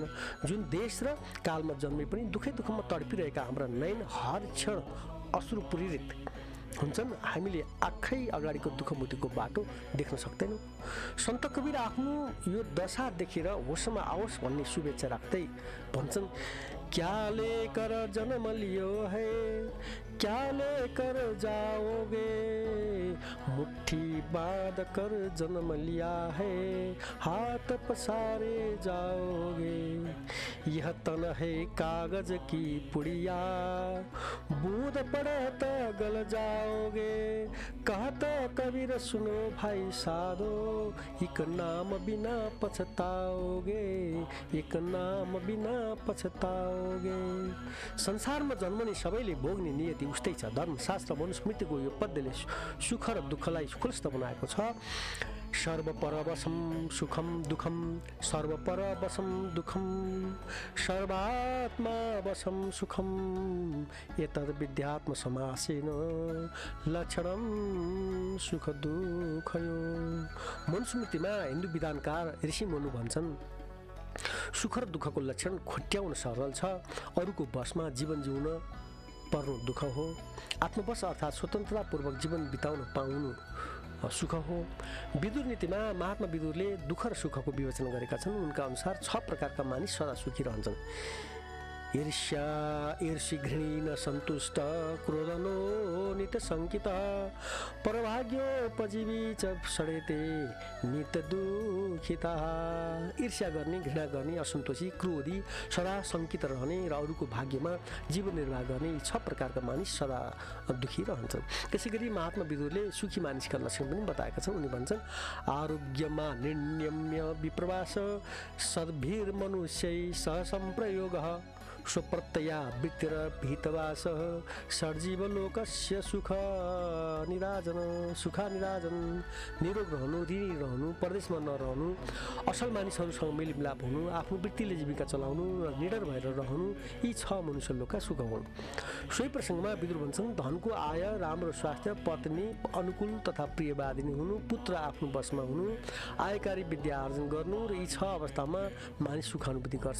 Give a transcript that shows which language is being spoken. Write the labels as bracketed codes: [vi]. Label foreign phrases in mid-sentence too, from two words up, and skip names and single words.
[ne] जुन देश र कालमा जन्मे पनि दुःखमा तडपिरहेका हाम्रा नयन हर क्षण अश्रु प्रेरित हुन्छन्। हामीले आँखै अगाडिको दुःख मुक्तिको बाटो देख्न सक्दैनौँ। सन्त कबीर आफ्नो यो दशा देखेर होसमा आओस् भन्ने शुभेच्छा राख्दै भन्छन्, [hi] क्या लेकर जन्म लियो है, क्या लेकर जाओगे, मुट्ठी बांध कर जन्म लिया है, हाथ पसारे जाओगे। यह तन है कागज की पुड़िया, बूंद पड़े तो गल जाओगे। कहता कबीर सुनो भाइ साधो, एक नाम बिना पछताओगे, एक नाम बिना पछताओगे। [ne] संसारमा जन्मने सबैले भोग्ने नियति उस्तै छ। धर्मशास्त्र मनुस्मृतिको यो पद्यले सुख र दुःखलाई खुलस्त बनाएको छ। [sa] सर्वपरवशं सुखं दुःखं सर्वपरवशं दुःखं सर्वात्मावशं सुखं एतद्विद्यात्मसमासेन लक्षणं सुख दुःखयो। [ne] मनुस्मृतिमा हिन्दू विधानकार ऋषि मुनि भन्छन् सुख र दुःखको लक्षण खोट्याउन सरल छ, अरूको बसमा जीवन जिउन पर्नु दुःख हो। आत्मवश अर्थात् स्वतन्त्रतापूर्वक जीवन बिताउन पाउनु सुख हो। विदुर नीतिमा महात्मा विदुरले दुःख र सुखको विवेचना गरेका छन्। उनका अनुसार 6 प्रकारका मानिस सदा सुखी रहन्छन्। [sa] ईर्ष्या ईर्षि घृणी न सन्तुष्ट क्रोधनो नित्य शङ्कित परभाग्योपजीवी च षडेते नित्य दुखिता। [ne] ईर्ष्या गर्ने, घृणा गर्ने, असन्तोषी, क्रोधी, सदा शङ्कित रहने र अरूको भाग्यमा जीवन निर्वाह गर्ने यी 6 प्रकारका मानिस सदा दुखी रहन्छन्। त्यसै गरी महात्मा विदुरले सुखी मानिसका लक्षण पनि बताएका छन्। उनी भन्छन् [sa] आरोग्यमा निर्नियम्य विप्रवास सद्भिर्मनुष्यै सह संप्रयोगः स्वप्रत्यया वृत्तिर भीतवास सर्जीवलोकस्य सुख निराजन [ne] निरोग रहनु, ऋणी रहनु, परदेशमा नरहनु, असल मानिसहरूसँग मेलमिलाप हुनु, आफ्नो वृत्तिले जीविका चलाउनु र निडर भएर रहनु यी 6 मनुष्य लोकका सुख हुन्। सोही प्रसङ्गमा विदुर भन्छन् धनको आय, राम्रो स्वास्थ्य, पत्नी अनुकूल तथा प्रियवादिनी हुनु, पुत्र आफ्नो वशमा हुनु, आयकारी विद्या आर्जन गर्नु र यी 6 अवस्थामा मानिस सुखानुभूति गर्छ।